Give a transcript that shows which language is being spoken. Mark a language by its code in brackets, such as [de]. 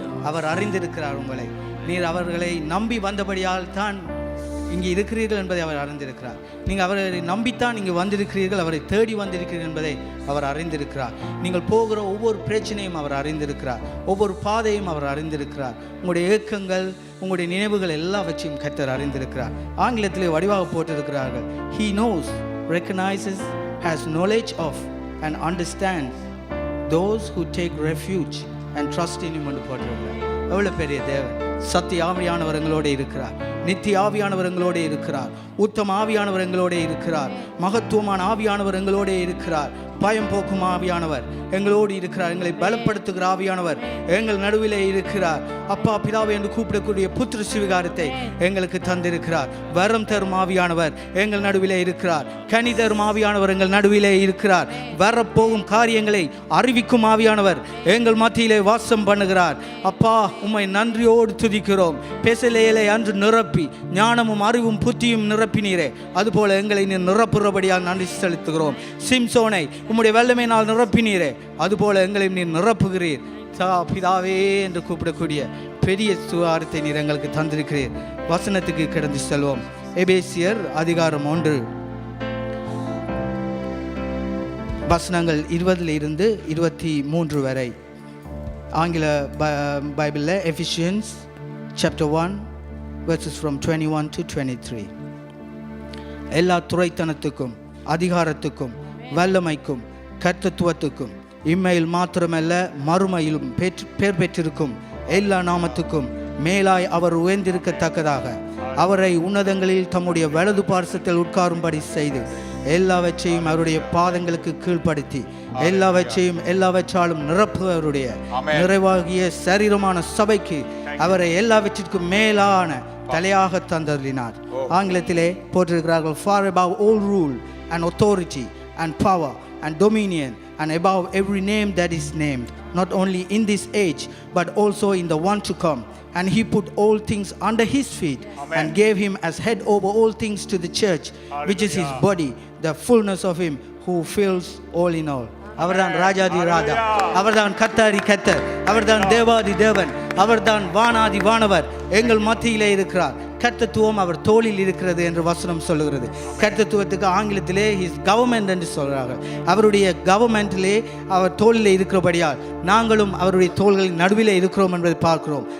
[ta] அவர் அறிந்திருக்கிறார் உங்களை. நீர் அவர்களை நம்பி வந்தபடியால் தான் இங்கே இருக்கிறீர்கள் என்பதை அவர் அறிந்திருக்கிறார். நீங்கள் அவரை நம்பித்தான் இங்கே வந்திருக்கிறீர்கள், அவரை தேடி வந்திருக்கிறீர்கள் என்பதை அவர் அறிந்திருக்கிறார். நீங்கள் போகிற ஒவ்வொரு பிரச்சனையும் அவர் அறிந்திருக்கிறார், ஒவ்வொரு பாதையும் அவர் அறிந்திருக்கிறார். உங்களுடைய ஏக்கங்கள், உங்களுடைய நினைவுகள் எல்லாவற்றையும் கர்த்தர் அறிந்திருக்கிறார். ஆங்கிலத்திலே வடிவாக போட்டிருக்கிறார்கள், [en] He knows, recognizes, has knowledge of and understands those who take refuge and trust in him [ta] என்று போட்டிருக்கிறார். எவ்வளவு பெரிய தேவன்! சத்திய ஆவியானவர் எங்களோடு இருக்கிறார், நித்திய ஆவியானவர் எங்களோடு இருக்கிறார், உத்தம ஆவியானவர் எங்களோடு இருக்கிறார், மகத்துவமான ஆவியானவர் எங்களோடு இருக்கிறார், பயம் போக்கும் ஆவியானவர் எங்களோடு இருக்கிறார், எங்களை பலப்படுத்துகிற ஆவியானவர் எங்கள் நடுவிலே இருக்கிறார். அப்பா பிதாவை என்று கூப்பிடக்கூடிய புத்திர சுவிகாரத்தை எங்களுக்கு தந்திருக்கிறார். வரம் தரும் ஆவியானவர் எங்கள் நடுவிலே இருக்கிறார், கனி தரும் ஆவியானவர் எங்கள் நடுவிலே இருக்கிறார், வரப்போகும் காரியங்களை அறிவிக்கும் ஆவியானவர் எங்கள் மத்தியிலே வாசம் பண்ணுகிறார். அப்பா உம்மை நன்றியோடு துதிக்கிறோம். பெசலேலை அன்று நிரப்பி ஞானமும் அறிவும் புத்தியும் நிரப்பினீரே, அதுபோல எங்களை நீர் நிரப்புறபடியால் நன்றி செலுத்துகிறோம். சிம்சோனை உம்முடைய வல்லமையினால் நிரப்பினீரே, அதுபோல எங்களை நீர் நிரப்புகிறீர். பிதாவே என்று கூப்பிடக்கூடிய பெரிய சுவாரத்தை நீர் எங்களுக்கு தந்திருக்கிறீர். வசனத்துக்கு கிடந்து செல்வோம். எபேசியர் அதிகாரம் 1 வசனங்கள் [en] 20 to [ta] 23 வரை. ஆங்கில பைபிளில் [en] Ephesians chapter 1 verses from 21 to 23. [ta] எல்லா துரைத்தனத்துக்கும், அதிகாரத்துக்கும், வல்லமைக்கும், கர்த்தத்துவத்துக்கும், இம்மையில் மாத்திரமல்ல மறுமையிலும் பேர் பெற்றிருக்கும் எல்லா நாமத்துக்கும் மேலாய் அவர் உயர்ந்திருக்கத்தக்கதாக அவரை உன்னதங்களில் தம்முடைய வலது பார்சத்தில் உட்காரும்படி செய்து எல்லாவற்றையும் அவருடைய பாதங்களுக்கு கீழ்ப்படுத்தி எல்லாவற்றாலும் நிரப்புவருடைய நிறைவாகிய சரீரமான சபைக்கு அவரை எல்லாவற்றிற்கும் மேலான தலையாக தந்தருளினார். ஆங்கிலத்திலே போட்டிருக்கிறார்கள், [en] far above all rule and authority and power and dominion and above every name that is named, not only in this age but also in the one to come. And he put all things under his feet. Amen. And gave him as head over all things to the church. Hallelujah. Which is his body, the fullness of him who fills all in all. [ta] அவர்தான் ராஜாதி ராஜா, அவர்தான் கர்த்தாதி கர்த்தர், அவர்தான் தேவாதி தேவன், அவர்தான் வானாதி வானவர் எங்கள் மத்தியிலே இருக்கிறார். கர்த்தத்துவம் அவர் தோளில் இருக்கிறது என்று வசனம் சொல்லுகிறது. கர்த்தத்துவத்துக்கு ஆங்கிலத்திலே ஹிஸ் கவர்மெண்ட் என்று சொல்கிறார்கள். அவருடைய கவர்மெண்டிலே அவர் தோளிலே இருக்கிறபடியால் நாங்களும் அவருடைய தோள்களின் நடுவிலே இருக்கிறோம் என்பதை பார்க்கிறோம்.